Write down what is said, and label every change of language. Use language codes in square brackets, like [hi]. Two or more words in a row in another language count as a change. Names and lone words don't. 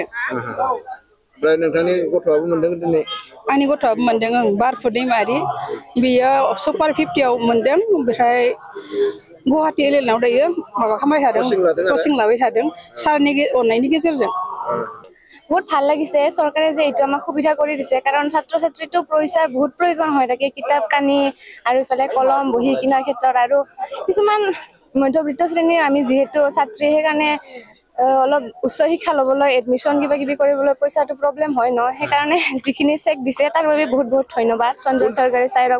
[brx] ओमफ्राय नोंथांनि गथ'आबो मोनदों दिनै आंनि गथ'आबो मोनदों बारफु दैमारि बियो सुपार 50आव मोनदों ओमफ्राय गुवाहाटि एलेनाव दायो माबा खालामबाय थादों कचिं लाबाय थादों सारनि अननायनि गेजेरजों [as] बहुत ভাল লাগিছে সরকারে যে এইটো আমাক সুবিধা কৰি দিছে কাৰণ ছাত্ৰ ছাত্ৰীটো পইচাৰ বহুত প্ৰয়োজন হৈ থাকে কিতাপ কানি আৰু ইফালে কলম বহি কিনাৰ ক্ষেত্ৰত আৰু কিছুমান মধ্যবিত্ত শ্ৰেণীৰ আমি যেহেতু ছাত্ৰী সেইকাৰণে অলপ উচ্চ শিক্ষা লবলৈ এডমিশন কিবা কিবি কৰিবলৈ পইচাটো প্ৰবলেম হয় ন সেইকাৰণে যিখিনি চেক দিছে তাৰ বাবে বহুত বহুত ধন্যবাদ সঞ্জয় চৰকাৰী সাইৰক